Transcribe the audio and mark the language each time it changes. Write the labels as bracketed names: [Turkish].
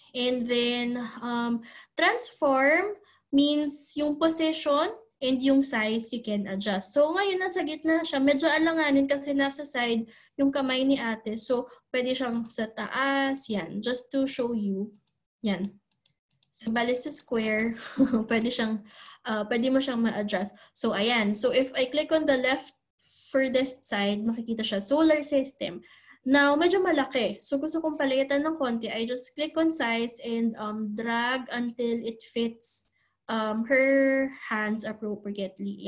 [English] And then transform means [Filipino] yung position and yung size [English] you can adjust. [Filipino] So ngayon nasa gitna siya. Medyo alanganin kasi nasa side yung kamay ni ate. So pwede siyang sa taas. Yan. [English] Just to show you. [Filipino] Yan. So bali sa square, pwede mo siyang ma-adjust. So ayan. [English] So if I click on the left furthest side, [Filipino] makikita siya, [English] solar system. [Filipino] Now, medyo malaki. So gusto kong palitan ng konti. [English] I just click on size and drag until it fits her hands appropriately.